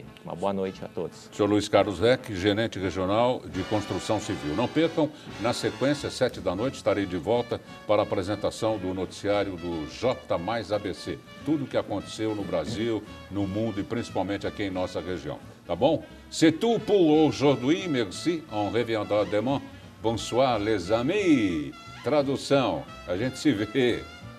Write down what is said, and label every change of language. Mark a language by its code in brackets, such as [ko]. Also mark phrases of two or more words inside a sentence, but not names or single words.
[pt] Uma boa noite a todos. Sr. Luiz Carlos Reck, gerente regional de construção civil. Não percam, na sequência, 7 da noite, estarei de volta para a apresentação do noticiário do J Mais ABC. Tudo o que aconteceu no Brasil, no mundo e principalmente aqui em nossa região. Tá bom? [fr] C'est tout pour aujourd'hui. Merci. On reviendra demain. Bonsoir, les amis. [pt] Tradução. A gente se vê.